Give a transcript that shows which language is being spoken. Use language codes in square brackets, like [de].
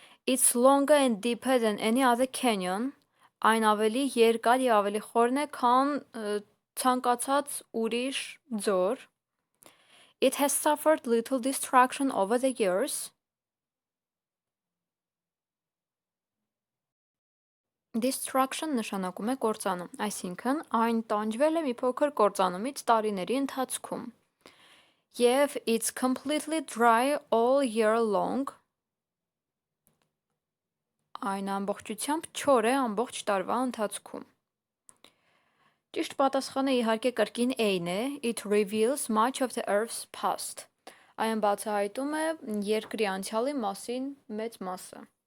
[en] It's longer and deeper than any other canyon, [hy] այն ավելի երկար և ավելի խորն է, քան ցանկացած ուրիշ ձոր. [en] It has suffered little destruction over the years. [hy] Destruction նշանակում է կործանում, այսինքն այն տանջվել է մի փոքր կործանումից տարիների ընթացքում. Եվ [en] it's completely dry all year long. [hy] այն ամբողջությամբ չոր է ամբողջ տարվա ընթացքում։ Ճիշտ պատասխանը իհարկե կրկին A-ն է, [en] it reveals much of the Earth's past։ [hy] Այն բացահայտում է երկրի անցյալի մասին մեծ մասը։